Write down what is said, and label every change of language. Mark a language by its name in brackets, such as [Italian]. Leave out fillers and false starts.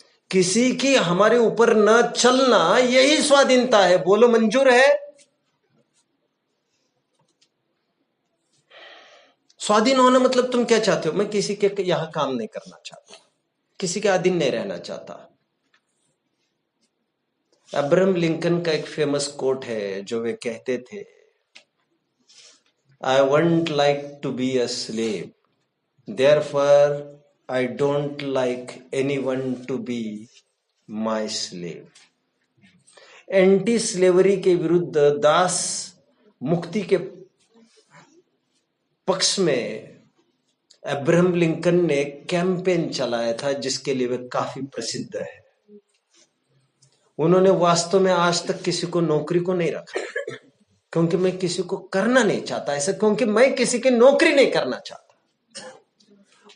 [Hindi] किसी की हमारे ऊपर न चलना यही स्वाधीनता है। बोलो मंजूर है? स्वाधीन होना मतलब तुम क्या चाहते हो? मैं किसी के यहां काम नहीं करना चाहता, किसी के अधीन नहीं रहना चाहता। अब्राहम लिंकन का एक फेमस कोट है जो वे कहते थे, [English] I won't like to be a slave, therefore I don't like anyone to be my slave। [Hindi] Anti slavery के विरुद्ध दास मुक्ति के पक्ष में अब्राहम लिंकन ने कैंपेन चलाया था, जिसके लिए वे काफी प्रसिद्ध है। उन्होंने वास्तव में आज तक किसी को नौकरी को नहीं रखा, क्योंकि मैं किसी को करना नहीं चाहता ऐसा, क्योंकि मैं किसी की नौकरी नहीं करना चाहता।